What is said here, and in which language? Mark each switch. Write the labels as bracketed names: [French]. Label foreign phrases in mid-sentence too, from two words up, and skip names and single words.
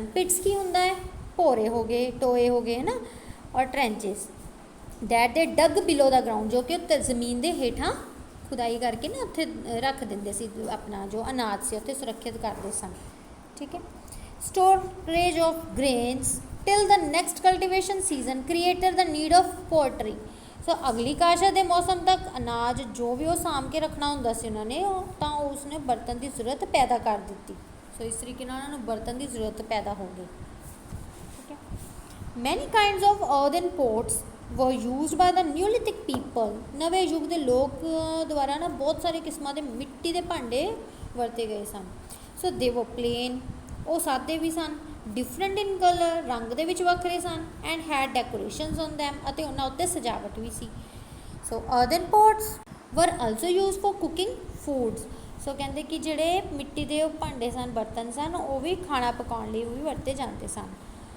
[Punjabi] ਪਿਟਸ ਕੀ ਹੁੰਦਾ ਹੈ, ਭੋਰੇ ਹੋ ਗਏ, ਟੋਏ ਹੋ ਗਏ, ਹੈ ਨਾ, ਔਰ [English] trenches that they dug below the ground, [Punjabi] ਜੋ ਕਿ ਉਹ ਜ਼ਮੀਨ ਦੇ ਹੇਠਾਂ ਖੁਦਾਈ ਕਰਕੇ ਨਾ ਉੱਥੇ ਰੱਖ ਦਿੰਦੇ ਸੀ, ਆਪਣਾ ਜੋ ਅਨਾਜ ਸੀ ਉੱਥੇ ਸੁਰੱਖਿਅਤ ਕਰਦੇ ਸਨ, ਠੀਕ ਹੈ। [English] storage of grains till the next cultivation season created the need of poultry। [Punjabi] ਸੋ ਅਗਲੀ ਕਾਸ਼ਤ ਦੇ ਮੌਸਮ ਤੱਕ ਅਨਾਜ ਜੋ ਵੀ ਉਹ ਸਾਂਭ ਕੇ ਰੱਖਣਾ ਹੁੰਦਾ ਸੀ ਉਹਨਾਂ ਨੇ, ਤਾਂ ਉਸਨੇ ਬਰਤਨ ਦੀ ਜ਼ਰੂਰਤ ਪੈਦਾ ਕਰ ਦਿੱਤੀ। ਸੋ ਇਸ ਤਰੀਕੇ ਨਾਲ ਉਹਨਾਂ ਨੂੰ ਬਰਤਨ ਦੀ ਜ਼ਰੂਰਤ ਪੈਦਾ ਹੋ ਗਈ, ਠੀਕ ਹੈ। [English] Many kinds of earthen pots were used by the Neolithic people। [Punjabi] ਨਵੇਂ ਯੁੱਗ ਦੇ ਲੋਕ ਦੁਆਰਾ ਨਾ ਬਹੁਤ ਸਾਰੇ ਕਿਸਮਾਂ ਦੇ ਮਿੱਟੀ ਦੇ ਭਾਂਡੇ ਵਰਤੇ ਗਏ ਸਨ। [English] So they were plain, [Punjabi] ਉਹ ਸਾਦੇ ਵੀ ਸਨ, [English] different in color, [Punjabi] ਰੰਗ ਦੇ ਵਿੱਚ ਵੱਖਰੇ ਸਨ, [English] and had decorations on them, [Punjabi] ਅਤੇ ਉਹਨਾਂ ਉੱਤੇ ਸਜਾਵਟ ਵੀ ਸੀ। [English] So earthen pots were also used for cooking foods. [Punjabi] ਸੋ ਕਹਿੰਦੇ ਕਿ ਜਿਹੜੇ ਮਿੱਟੀ ਦੇ ਭਾਂਡੇ ਸਨ, ਬਰਤਨ ਸਨ, ਉਹ ਵੀ ਖਾਣਾ ਪਕਾਉਣ ਲਈ ਵੀ ਵਰਤੇ ਜਾਂਦੇ ਸਨ।